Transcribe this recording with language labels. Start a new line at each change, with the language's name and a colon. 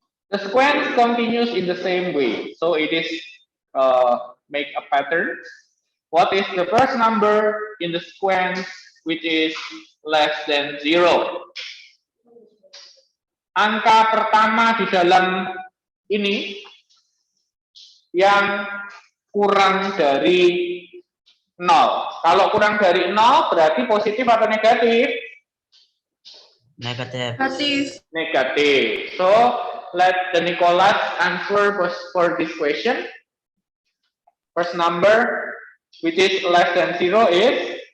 English: The sequence continues in the same way. So it is make a pattern. What is the first number in the sequence which is less than 0?
Indonesian: Angka pertama di dalam ini yang kurang dari 0. Kalau kurang dari 0 berarti positif atau negatif? Negatif. Negatif. Negatif.
English: So let the Nicholas answer for this question. First number which is less than 0 is?